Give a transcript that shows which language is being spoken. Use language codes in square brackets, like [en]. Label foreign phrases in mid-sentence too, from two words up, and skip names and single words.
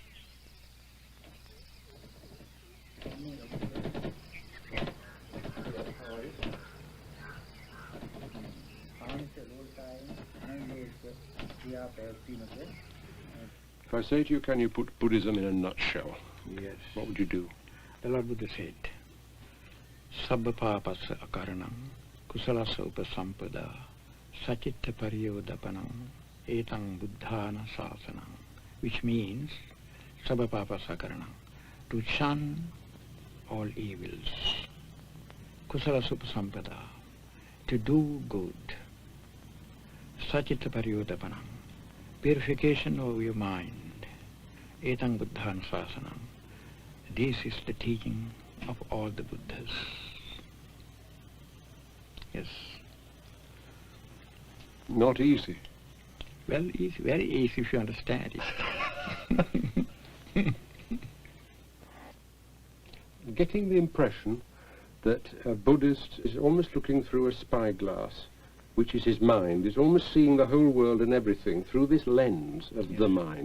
[en] If I say to you, can you put Buddhism in a nutshell? Yes. What would you do? The Lord Buddha said, [pi] Sabba papasa akaranam, kusalasa upasampada, sachitta pariyodapanam, etang buddhana sasanam, [en] which means, [pi] Sabba papasa akaranam, [en] to shun all evils, [pi] kusalasa upasampada, [en] to do good, [pi] sachitta pariyodapanam, [en] purification of your mind, [pi] etang buddhana sasanam. [en] This is the teaching of all the Buddhas. Yes. Not easy. Well, easy, very easy if you understand it. Getting the impression that a Buddhist is almost looking through a spyglass, which is his mind, is almost seeing the whole world and everything through this lens of the mind.